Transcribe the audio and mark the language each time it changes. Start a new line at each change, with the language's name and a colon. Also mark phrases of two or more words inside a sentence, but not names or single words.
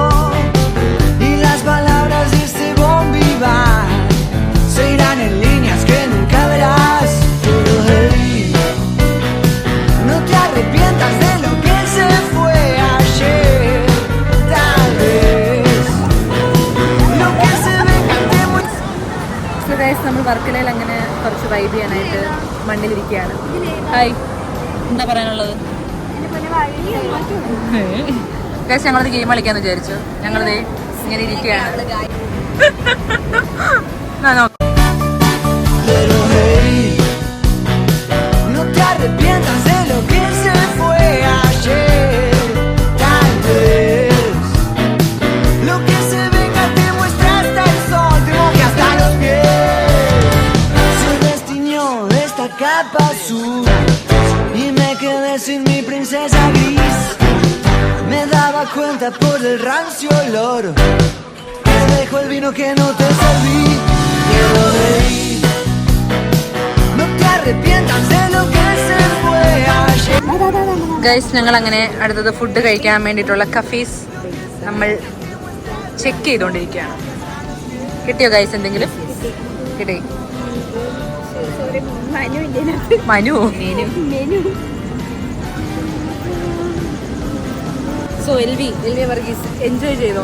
Spanish: Y las palabras de este bombiva se irán en líneas que nunca verás. Pero hey, no te arrepientas de lo que se fue ayer, tal vez. Lo que se venga te
Malayalam: ഗൈസ്, നമ്മൾ വർക്കലയിൽ അങ്ങനെ കുറച്ച് വൈബ് ചെയ്യാനായിട്ട് മണ്ണിലിരിക്കുകയാണ്. ഹായ്, എന്താ പറയാനുള്ളത്? ഗൈസ്, ഞങ്ങളത് ഗെയിം കളിക്കാന്ന് വിചാരിച്ചു. ഞങ്ങളിത് ഇങ്ങനെ ഇരിക്കുകയാണ്.
Spanish: Pero hey, no te arrepientas de lo que se fue ayer, tal vez. Lo que se venga te muestra hasta el sol, te moja hasta los pies. Se destiñó esta capa azul y me quedé sin mi princesa gris. Me daba cuenta por el rancio olor que dejó el vino que no te serví. Pero hey, no te arrepientas de lo que se fue ayer.
Malayalam: ഗൈസ്, ഞങ്ങൾ അങ്ങനെ അടുത്തത് ഫുഡ് കഴിക്കാൻ വേണ്ടിയിട്ടുള്ള കഫീസ് നമ്മൾ ചെക്ക് ചെയ്തുകൊണ്ടിരിക്കുകയാണ്. കിട്ടിയോ ഗൈസ്? എന്തെങ്കിലും കിട്ടി? മനു സോ എൽവി വർഗീസ് എൻജോയ് ചെയ്തോ?